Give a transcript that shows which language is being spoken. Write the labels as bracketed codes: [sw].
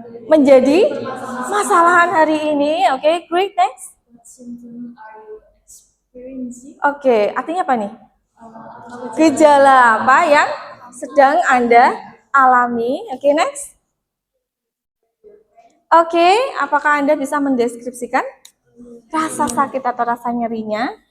[id] Menjadi masalahan hari ini. [en] Okay, great. Next. What symptoms are you experiencing? [id] Oke, artinya apa nih? Gejala apa yang sedang Anda alami? Oke, next. Oke, apakah Anda bisa mendeskripsikan rasa sakit atau rasa nyerinya?